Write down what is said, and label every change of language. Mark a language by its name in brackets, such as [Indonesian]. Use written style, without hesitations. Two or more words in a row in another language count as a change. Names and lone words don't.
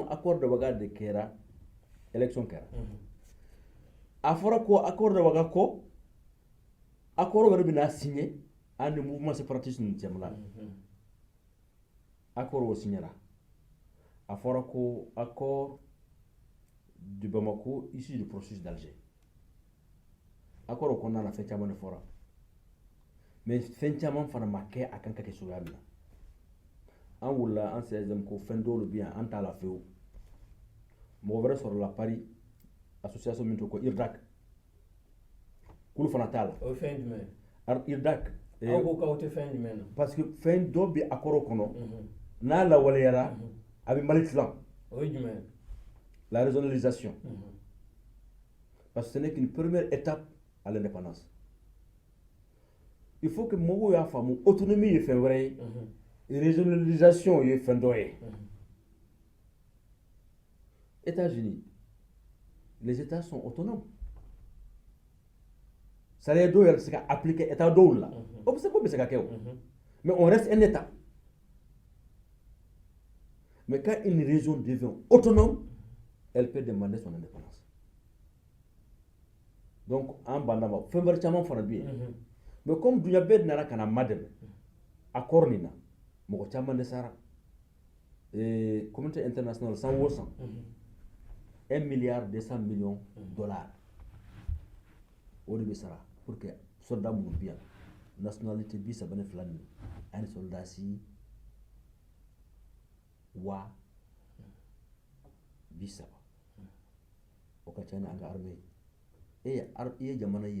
[French] accord de Ouaga [Bambara] de kɛra élection kɛra a fɔra ko [French] accord de Ouaga [Bambara] kɔ accord wɛrɛ bɛna signé an ni mouvement séparatiste ninnu cɛmala accord o signera a fɔra ko [French] accord du Bamako issu du processus d'Alger [Bambara] accord o kɔnɔna na fɛn caman de fɔra mais fɛn caman fana ma kɛ a kan ka kɛ cogoya min na an wulila an CSM ko fɛn dɔw de bɛ yan an t'a la fewu mɔgɔ wɛrɛ sɔrɔla Paris association min to ko IRDAC kulu fana t'a la o fɛn jumɛn IRDAC aw ko k'aw tɛ fɛn jumɛn na parce que fɛn dɔ bɛ accord kɔnɔ n'a lawaleyara a bɛ Mali tilan o ye jumɛn [French] la régionalisation parce que ce n'est qu'une première étape à l'indépendance il faut que [Bambara] mɔgɔw y'a faamu autonomie ye fɛn wɛrɛ ye régionalisation ye fɛn dɔ ye États-Unis [French] les États sont autonomes [Bambara] sariya dɔw yɛrɛ bɛ se ka appliquer État dɔw la o bɛ se k'o bɛ se ka kɛ o [French] mais on reste un État mais quand une région devient autonome elle peut demander son indépendance donc [Bambara] an banna ma fɛn wɛrɛ caman fana bɛ yen mais comme dunya bɛɛ nana ka na ma dɛmɛ accord nin na mɔgɔ caman dɛsɛra [French] communauté internationale [Bambara] san o san 1,2 milliard dollars o de bɛ sara [French] pour que [Bambara] soldat minnu bɛ yan nationalité 32 nin ani soldasi 30,000 o ka ca ni an ka armée ye i ye jamana ye